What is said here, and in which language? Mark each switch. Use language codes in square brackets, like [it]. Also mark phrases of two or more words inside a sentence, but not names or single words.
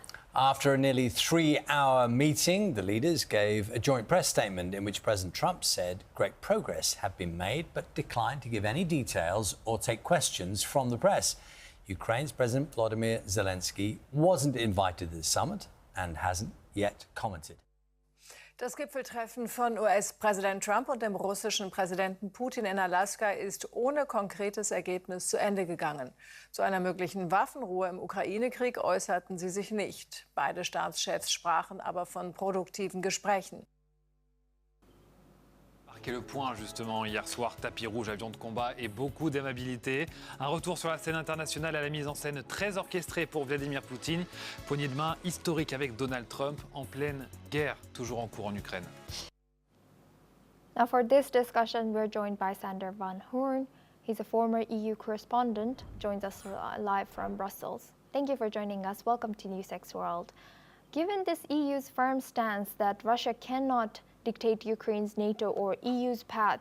[en] After a nearly 3-hour meeting, the leaders gave a joint press statement in which President Trump said great progress had been made but declined to give any details or take questions from the press. Ukraine's President Volodymyr Zelensky wasn't invited to the summit and hasn't yet commented. [de] Das Gipfeltreffen von US-Präsident Trump und dem russischen Präsidenten Putin in Alaska ist ohne konkretes Ergebnis zu Ende gegangen. Zu einer möglichen Waffenruhe im Ukraine-Krieg äußerten sie sich nicht. Beide Staatschefs sprachen aber von produktiven Gesprächen. [fr] Marqué le point justement hier soir, tapis rouge, avion de combat et beaucoup d'aimabilité. Un retour sur la scène internationale à la mise en scène très orchestrée pour Vladimir Poutine. Poignée de main historique avec Donald Trump en pleine guerre toujours en cours en Ukraine. [en] Now for this discussion, we're joined by Sander van Hoorn. He's a former EU correspondent, joins us live from Brussels. Thank you for joining us. Welcome to NewsX World. Given this EU's firm stance that Russia cannot dictate Ukraine's NATO or EU's path.